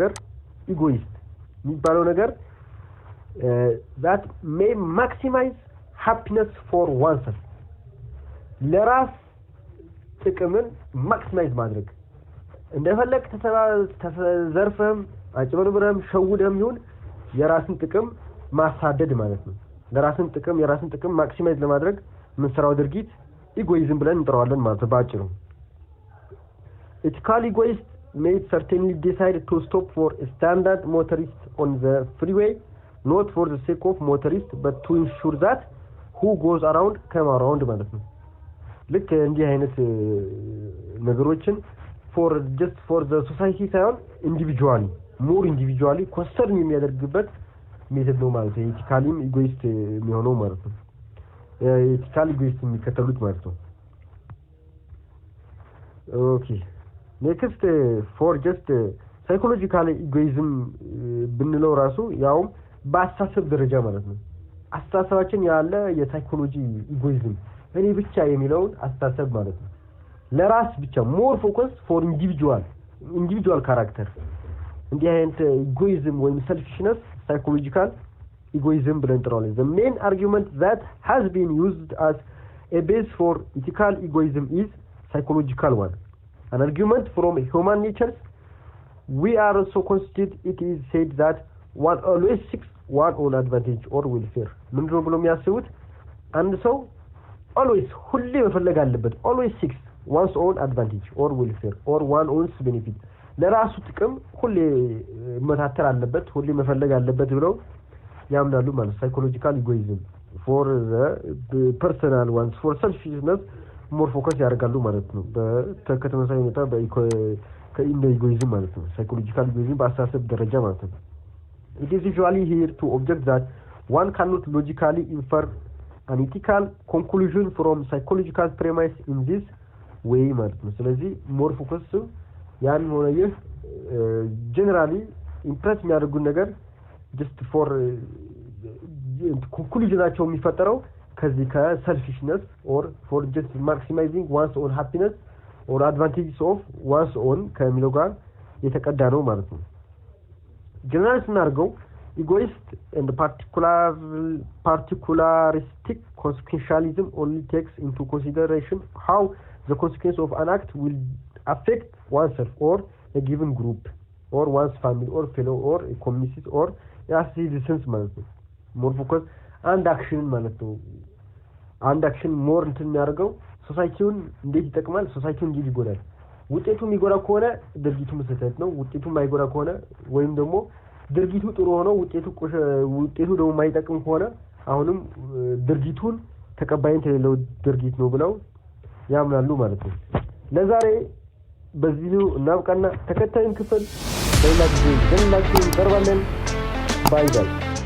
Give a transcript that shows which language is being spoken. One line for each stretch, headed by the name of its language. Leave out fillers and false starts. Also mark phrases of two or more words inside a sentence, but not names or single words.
Amharic: ነገር egoist የሚባለው ነገር
English: that may maximize happiness for oneself
Amharic: ለራስ ጥቅምን ማክሲማይዝ ማድረግ እንደፈለክ ተዘርፈም አጭበርብረም ሸውደም ይሁን የራስን ጥቅም ማሳደድ ማለት ነው ለራስን ጥቅም የራስን ጥቅም ማክሲማይዝ ለማድረግ ምን ስራው ድርጊት ኢጎይዝም ብለን እንጠራዋለን ማለት ነው ባጭሩ
English: ethical egoist may certainly decide to stop for a standard motorist on the freeway not for the sake of motorist but to ensure that who goes around come around
Amharic: ማለት ነው ልክ እንዲህ አይነት ነገሮችን
English: for just for the society ሳይሆን individually concern
Amharic: የሚያደርግበት ሜተድ ነው ማለት ነው ኤቲካሊም ኢጎይስት የሚሆነው ማለት ነው ኤቲካል ኢጎይስት የሚከተሉት ማለት ነው
English: ኦኬ next for just psychological egoism ብንለው ራሱ ያው በአስተሳሰብ ደረጃ ማለት ነው አስተሳሰባችን ያለ የሳይኮሎጂ ኢጎይዝም እኔ ብቻ የሚለውን አስተሳሰብ ማለት ነው ለራስ ብቻ more focus for individual character
Amharic: እንዲህ አይነት ኢጎይዝም ወይም
English: selfishness psychological egoism
Amharic: ብለን እንጠራዋለን
English: the main argument that has been used as a base for ethical egoism is psychological one an argument from human nature we are also constituted it is said that one always seeks one own advantage or welfare
Amharic: ምንድነው ብሎ የሚያስቡት አንድ ሰው
English: always
Amharic: ሁሌ መፈለግ አለበት
English: always seeks one's own advantage or welfare or one own's benefit
Amharic: ለራሱ ጥቅም ሁሌ መታተር አለበት ሁሌ መፈለግ አለበት ብለው ያምናሉ ማለት
English: psychological egoism for the personal ones for selfishness more focus
Amharic: ያደርጋሉ ማለት ነው በተከታታይ ሁኔታ ከኢጎይዝም ማለት ነው
English: psychological egoism
Amharic: በአስተሳሰብ ደረጃ ማለት ነው
English: it is usually here to object that one cannot logically infer an ethical conclusion from psychological premise in this way
Amharic: ማለት ነው ስለዚህ
English: more focus
Amharic: ያን ሆነ ይህ
English: generally impress
Amharic: የሚያደርጉ ነገር
English: just for conclusionቸው
Amharic: የሚፈጠረው ከዚህ
English: ከselfishness or for just maximizing one's own happiness or advantages of one's own
Amharic: ከሚለው ጋር የተቀዳ ነው ማለት ነው
English: generally ስናርገው egoist and particularistic consequentialism only takes into consideration how the consequence of an act will affect oneself or a given group or one's family or fellow or a community or a citizens
Amharic: ማለት ነው
English: more focus and action ማለት ነው and action more
Amharic: እንትን የሚያደርገው ሶሳይቲውን እንዴት ይጠቅማል ሶሳይቲውን እንዴት ይጎዳል ውጤቱ የሚጎዳ ከሆነ ድርጊቱ መሰረት ነው ውጤቱ የማይጎዳ ከሆነ ወይም ደግሞ ድርጊቱ ጥሩ ሆኖ ውጤቱ ደግሞ የማይጠቅም ከሆነ አሁንም ድርጊቱን ተቀባይነት የሌለው ድርጊት ነው ብለው ያምናሉ ማለት ነው ለዛሬ በዚህ እናብቃና ተከታዩን ክፍል በሌላ ጊዜ እንቀርባለን ባይ ባይ